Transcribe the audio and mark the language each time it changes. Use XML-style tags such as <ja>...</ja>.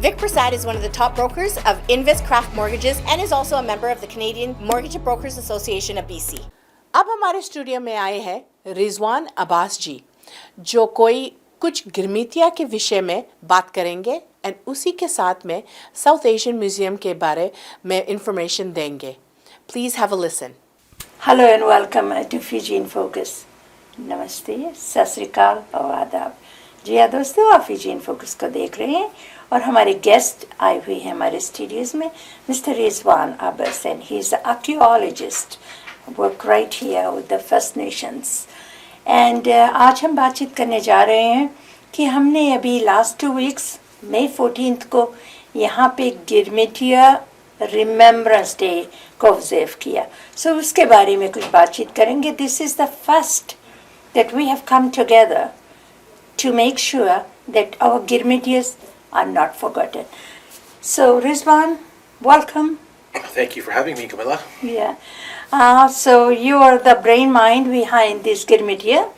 <en>Vic Prasad is one of the top brokers of InvestCraft Mortgages and is also a member of the Canadian Mortgage Brokers Association of BC.</en> <hi>अब हमारे studio में आए हैं रिजवान अब्बास जी, जो कोई कुछ गिरमितिया के विषय में बात करेंगे एंड उसी के साथ में साउथ एशियन म्यूजियम के बारे में इंफॉर्मेशन देंगे।</hi> <en>Please have a listen. Hello and welcome to Fiji in focus.</en> <hi>नमस्ते, सत श्री अकाल और आदाब। जी हाँ दोस्तों, आप फीजी इन फोकस को देख रहे हैं और हमारे गेस्ट आए हुए हैं हमारे स्टूडियोज में, mister Rizwan Abbas,</hi> <en>And he is the archaeologist, work right here with the first nations.</en> <hi>And आज हम बातचीत करने जा रहे हैं कि हमने अभी लास्ट 2 वीक्स मई 14 को यहाँ पे गिरमिटिया रिमेम्बरेंस डे को ऑब्जर्व किया। सो उसके बारे में कुछ बातचीत करेंगे।</hi> <en>This is the first that we have come together to make sure that our Girmitias are not forgotten. So Rizwan, welcome. Thank you for having me, Camilla. Yeah. So you are the brain mind behind this Girmitia.</en>